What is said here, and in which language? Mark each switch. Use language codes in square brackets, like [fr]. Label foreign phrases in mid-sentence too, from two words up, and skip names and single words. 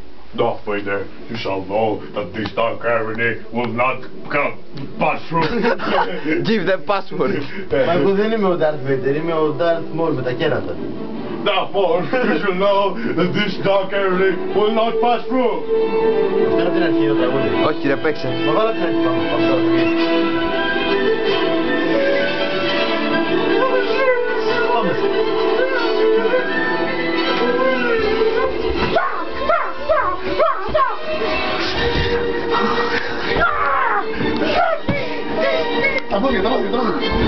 [en] Darth Vader, you shall know that this dark cavity will not pass through. Give the password. [el] Μα εγώ δεν είμαι ο Darth Vader, είμαι ο Darth Maul με τα κέρατα. [en] Therefore, you shall know that this dark cavity will not pass through. [el] Αυτό είναι από την αρχή το τραγούδι. Όχι ρε, παίξε. Μα βάλω την αρχή πάμε. Τα πόδια, τα πόδια, τα πόδια.